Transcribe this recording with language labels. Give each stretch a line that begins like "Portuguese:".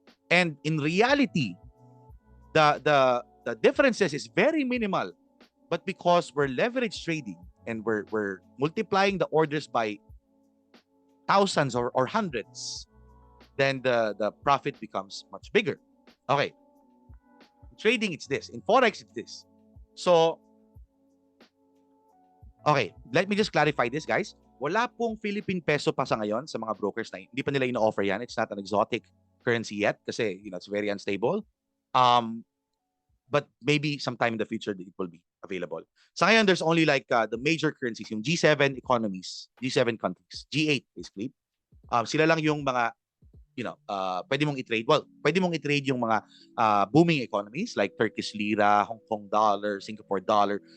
English: And in reality, the differences is very minimal, but because we're leverage trading and we're multiplying the orders by thousands or hundreds, then the profit becomes much bigger. Okay. In trading, it's this. In Forex, it's this. So, okay, let me just clarify this, guys.
Filipino: Wala pong Philippine peso pa sa ngayon sa mga brokers na hindi pa nila ino-offer yan.
English: It's not an exotic currency yet kasi, it's very unstable. But maybe sometime in the future, it will be available.
Filipino: Sa ngayon,
English: there's only like the major currencies, yung G7 economies, G7 countries, G8 basically.
Filipino: Sila lang yung mga, pwede mong i-trade. Well, pwede mong i-trade yung mga
English: booming economies like Turkish lira, Hong Kong dollar, Singapore dollar.